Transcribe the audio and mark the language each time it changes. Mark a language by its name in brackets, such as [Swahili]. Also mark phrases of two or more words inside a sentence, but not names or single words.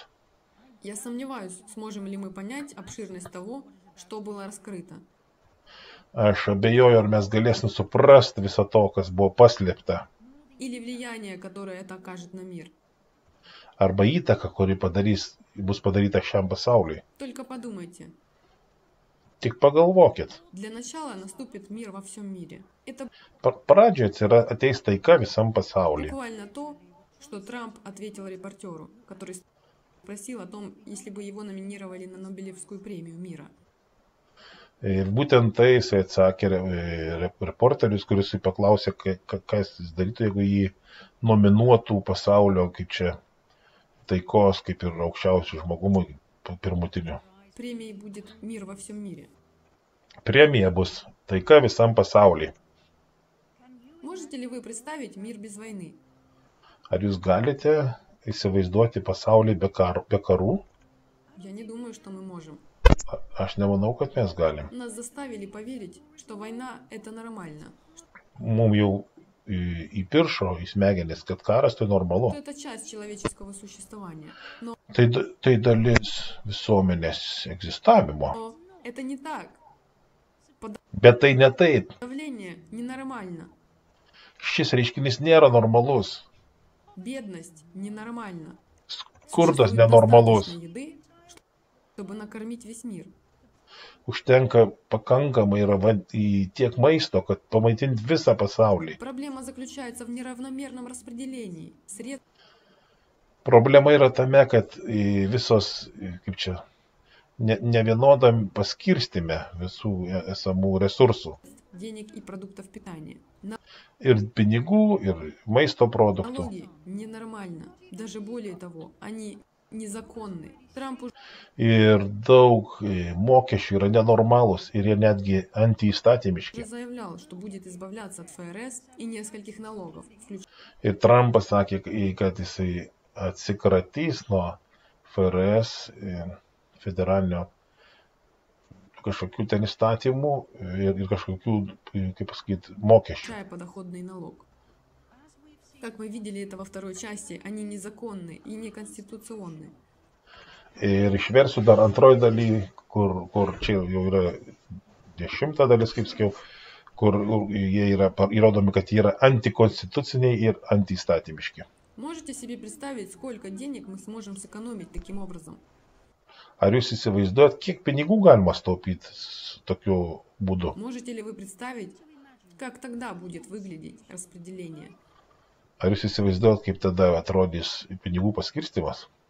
[Russian] Я сомневаюсь, сможем ли мы понять обширность того, что было раскрыто. [Lithuanian] Aš abejoju, ar mes galėsim suprasti visą to, kas buvo paslėpta. [Russian] Или влияние, которое это окажет на мир. [Lithuanian] Arba įtaka, kuri bus padaryta šiam pasauliui. [Russian] Только подумайте. [Lithuanian] Tik pagalvokit. [Russian] Для начала наступит мир во всем мире. Это [Lithuanian] Pradžioje ateis taika visam pasauliui. [Russian] буквально то, что Трамп ответил репортеру, который спросил о том, если бы его номинировали на Нобелевскую премию мира. [Lithuanian] Ir būtent tai jisai atsakė reporterius, kuris jį paklausė, ką jis darytų, jeigu jį nominuotų pasaulio, kaip čia, taikos, kaip ir aukščiausių žmogumų pirmutinių. [Russian] Премией будет мир во всем мире. [Lithuanian] Premija bus taika visam pasauliui. [Russian] Можете ли вы представить мир без войны? [Lithuanian] Ar jūs galite įsivaizduoti pasaulį be karų? [Russian] Я не думаю, что мы можем. [Lithuanian] Aš nemanau, kad mes galim. [Russian] Нас заставили поверить, что война – это нормально, [Lithuanian] Mums jau įpiršo į smegenis, kad karas tai normalu. [Russian] что это часть человеческого существования. Но [Lithuanian] Tai dalis visuomenės egzistavimo. [Russian] это не так. [Lithuanian] Bet tai ne taip. [Russian] Давление ненормально. [Lithuanian] Šis reiškinys nėra normalus. [Russian] Бедность ненормальна. [Lithuanian] Skurdas [Russian] Существует [Lithuanian] nenormalus. [Russian] достаточно еды, чтобы накормить весь мир. [Lithuanian] Užtenka pakankamai tiek maisto, kad pamaitinti visą pasaulį. [Russian] Проблема заключается в неравномерном распределении средств [Lithuanian] Problema yra tame, kad visos, kaip čia, nevienodam paskirstime visų esamų resursų. [Russian] денег и продуктов питания. [Lithuanian] Ir pinigų, ir maisto produktų. [Russian] Налоги ненормально. Даже более того, они незаконны. Трамп уже [Lithuanian] Ir daug mokesčių yra nenormalūs ir jie netgi antiįstatymiški. [Russian] заявлял, что будет избавляться от ФРС и нескольких налогов, включая [Lithuanian] Ir Trumpas sakė, kad jisai atsikratys nuo FRS federalinio kažkokių ten įstatymų ir kažkokių, kaip pasakyti, mokesčių. [Russian] подоходный налог. Как мы видели это во второй части, они незаконны и неконституционны. [Lithuanian] Ir išversiu dar antroji daly, kur čia jau yra 10 dalis, kaip sakiau, kur jie yra įrodomi, kad jie yra antikonstituciniai ir antiįstatymiški. [Russian] Можете себе представить, сколько денег мы сможем сэкономить таким образом? [Lithuanian] Ar jūs įsivaizduojat, kiek pinigų galima staupyti tokiu būdu? [Russian] Можете ли вы представить, как тогда будет выглядеть распределение? [Lithuanian] Ar jūs įsivaizduojat, kaip tada atrodys pinigų paskirstimas?